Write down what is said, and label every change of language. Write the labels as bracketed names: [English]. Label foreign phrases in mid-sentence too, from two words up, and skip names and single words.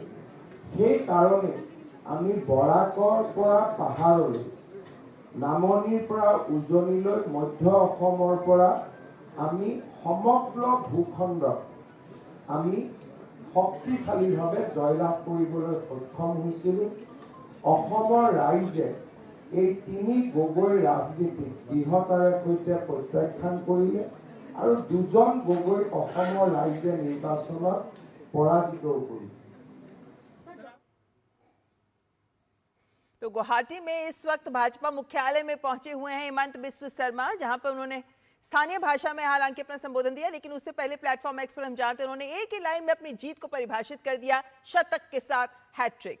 [Assamese] সেইকাৰণে আমি বৰাকৰ পৰা পাহাৰলৈ, নামনিৰ পৰা উজনিলৈ, মধ্য অসমৰ পৰা আমি সমগ্ৰ ভূখণ্ডত আমি শক্তিশালীভাৱে জয়লাভ কৰিবলৈ সক্ষম হৈছিলোঁ। অসমৰ ৰাইজে এই তিনি গগৈ ৰাজনীতিক দৃঢ়তাৰে সৈতে প্ৰত্যাখ্যান কৰিলে আৰু দুজন গগৈ অসমৰ ৰাইজে নিৰ্বাচনত পৰাজিতও কৰিলে। [Hindi] तो गुवाहाटी में इस वक्त भाजपा मुख्यालय में पहुंचे हुए हैं हिमंत बिस्व शर्मा, जहां पर उन्होंने स्थानीय भाषा में हालांकि अपना संबोधन दिया, लेकिन उससे पहले प्लेटफॉर्म एक्स पर हम जानते हैं उन्होंने एक ही लाइन में अपनी जीत को परिभाषित कर दिया, शतक के साथ हैट्रिक।